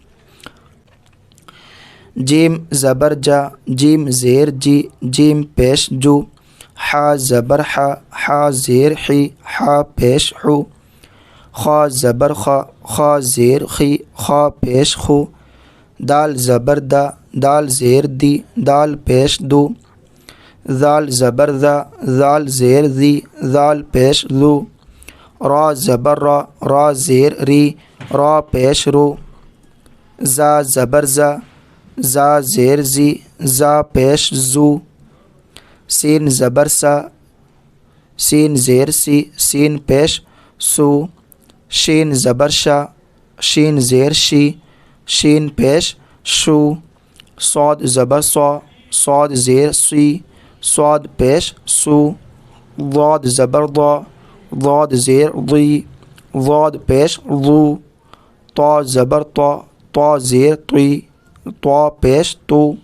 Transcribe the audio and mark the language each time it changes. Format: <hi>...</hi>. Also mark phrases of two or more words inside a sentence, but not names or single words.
<ur>جیم زبر جا، جیم زیر جی، جیم پیش جو، حا زبر حا، حا زیر حی، حا پیش حو، خا زبر خا، خا زیر خی، خا پیش خو، دال زبر دا، دال زیر دی، دال پیش دو، ذال زبر ذا، ذال زیر ذی، ذال پیش ذو، را زبر را، را زیر ری، را پیش رو، زا زبر زا، زا زیر زی، زا پیش زو، سین زبر سا، سین زیر سی، سین پیش سو، شین زبر شا، شین زیر شی، شین پیش شو، صاد زبر صا، صاد زیر سی، صاد پیش سو، ضاد زبر ضا، ضاد زیر ضی، ضاد پیش ضو، طا زبر طا، طا زیر طی، طا پیش تو۔</ur>